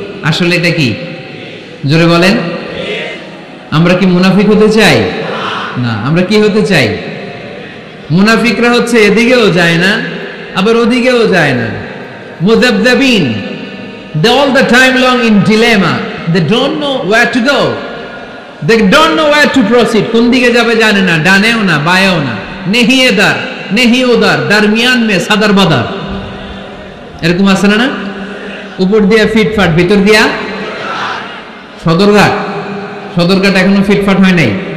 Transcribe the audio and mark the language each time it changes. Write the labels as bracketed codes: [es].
[bn] আসলে এটা কি? জোরে বলেন। আমরা কি মুনাফিক হতে চাই? না। আমরা কি হতে চাই? মুনাফিকরা হচ্ছে এদিকেও যায় না আবার ওদিকেও যায় না, মুযাবযাবিন। [en] They all the time long in dilemma. They don't know where to go. They don't know where to proceed. [bn] কোন দিকে যাবে জানে না, ডানেও না বায়েও না। [ur] নেহি এদার নেহি ওদার, দরমিয়ান মে সাদার বাদার। [bn] এরকম আছে না? উপর দিয়া ফিটফাট, ভিতর দিয়া সদরঘাট। সদরঘাট এখনো ফিটফাট হয় নাই।